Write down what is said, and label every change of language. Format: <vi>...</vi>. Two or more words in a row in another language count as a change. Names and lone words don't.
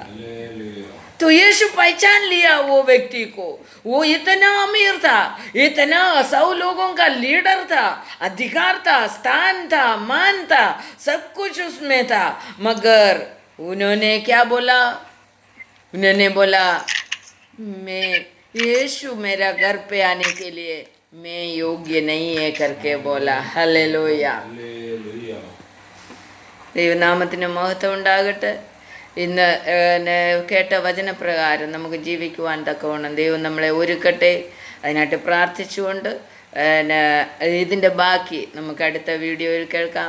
<hi>तो यीशु पहचान लिया वो व्यक्ति को, वो इतना अमीर था, इतना 100 लोगों का लीडर था, अधिकार था, स्थान था, मान था, सब कुछ उसमें था। मगर उन्होंने क्या बोला, उन्होंने बोला मैं यीशु मेरा घर पे आने के लिए मैं योग्य नहीं है करके बोला,</hi> <ml>ഹല്ലേലൂയ। ദൈവനാമത്തിന് മഹത്വം ഉണ്ടാകട്ടെ। ഇന്ന് കേട്ട വചനപ്രകാരം നമുക്ക് ജീവിക്കുവാൻ തക്കവണ്ണം ദൈവം നമ്മളെ ഒരുക്കട്ടെ, അതിനായിട്ട് പ്രാർത്ഥിച്ചുകൊണ്ട് ഇതിൻ്റെ ബാക്കി നമുക്ക് അടുത്ത വീഡിയോയിൽ കേൾക്കാം।</ml>